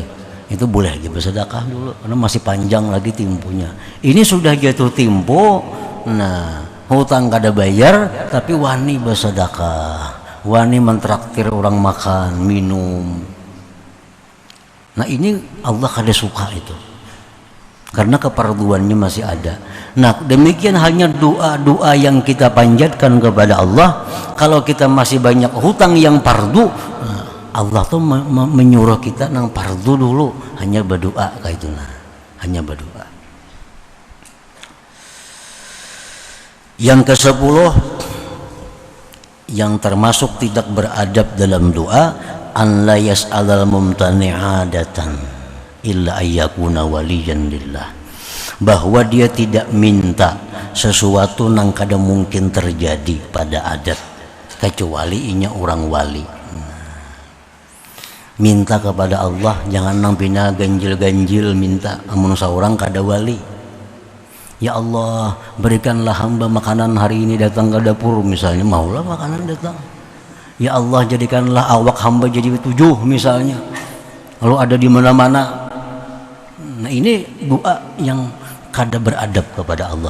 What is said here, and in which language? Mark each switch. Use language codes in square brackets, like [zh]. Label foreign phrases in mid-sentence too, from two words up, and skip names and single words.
[id] Itu boleh aja bersedekah dulu karena masih panjang lagi temponya. Ini sudah jatuh tempo. [bjn] Nah, hutang kada bayar tapi wani bersedekah. [id] Wani mentraktir orang makan, minum. Nah, ini Allah kada suka itu. Karena keperluannya masih ada. Nah, demikian hanya doa-doa yang kita panjatkan kepada Allah. Kalau kita masih banyak hutang yang fardu, Allah tuh menyuruh kita nang fardu dulu, hanya berdoa kayak itu nah. Hanya berdoa. Yang ke-10 yang termasuk tidak beradab dalam doa, [ar] أن لا يسأل الممتنع عادة إلا أن يكون وليا لله, [id] bahwa dia tidak minta sesuatu nang kada mungkin terjadi pada adat kecuali inya orang wali. [bjn] Minta kepada Allah jangan nang pina ganjil-ganjil minta amun saurang kada wali. [id] Ya Allah, berikanlah hamba makanan hari ini datang ke dapur misalnya, maulah makanan datang. Ya Allah, jadikanlah awak hamba jadi 7 misalnya. Lalu ada di mana-mana. Nah, ini doa yang kada beradab kepada Allah.